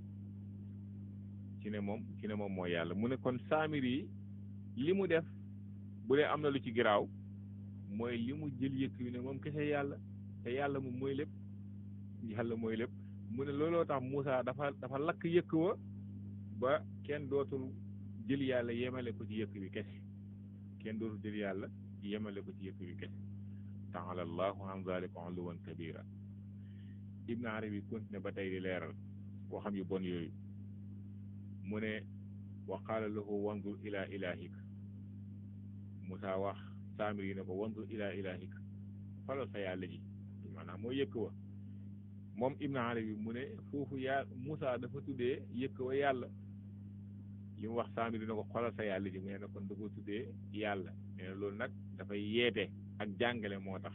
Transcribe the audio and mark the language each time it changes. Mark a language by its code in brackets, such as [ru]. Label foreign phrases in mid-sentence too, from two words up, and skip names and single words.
[wo] mu ne kon Saamiri li mu def bu dee am na lu ci giraaw mooy li mu jël yëkk wi ne moom kese yàlla te yàlla moom mooy lépp mu ne looloo tax Moussa dafa lakk yëkk wa ba kenn dootul jël yàlla yemale ko ci yëkk wi kese [ar] تعالى الله عن ذلك علوا كبيرا [wo] Ibn Arabi continue ba tey di leeral waxam yu bon yooyu mu ne wa [ar] قال له وانظر إلى إلهك [wo] Moussa wax Saamiri yi ne ko [ar] وانظر إلى إلهك [wo] xoolal sa yàlla ji maanaam mooy yëkk wa moom Ibn Arabi mu ne foofu Moussa dafa tuddee yëkk wa yàlla li mu wax Saamiri ne ko xoolal sa yàlla ji mu ne kon da ko tuddee yàlla nee na loolu nag dafay yeete ak jàngale moo